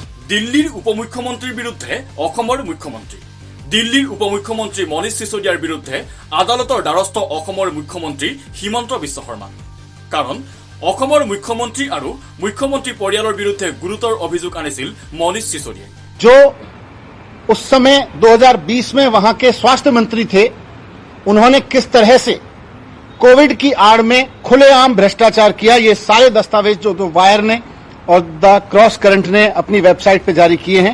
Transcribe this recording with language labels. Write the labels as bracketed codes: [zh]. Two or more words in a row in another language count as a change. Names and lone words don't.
[as] দিল্লীৰ উপমুখ্যমন্ত্ৰীৰ বিৰুদ্ধে অসমৰ মুখ্যমন্ত্ৰী। দিল্লীৰ উপমুখ্যমন্ত্ৰী মনীষ সিসোদিয়াৰ বিৰুদ্ধে আদালতৰ দ্বাৰস্থ অসমৰ মুখ্যমন্ত্ৰী হিমন্ত বিশ্ব শৰ্মা। কাৰণ অসমৰ মুখ্যমন্ত্ৰী আৰু মুখ্যমন্ত্ৰী পৰিয়ালৰ বিৰুদ্ধে গুৰুতৰ অভিযোগ আনিছিল মনীষ সিসোদিয়াই। [hi] जो उस समय 2020 में वहां के स्वास्थ्य मंत्री थे, उन्होंने किस तरह से कोविड की आड़ में खुलेआम भ्रष्टाचार किया, ये सारे दस्तावेज जो वायर ने और द क्रॉस करंट ने अपनी वेबसाइट पे जारी किए हैं।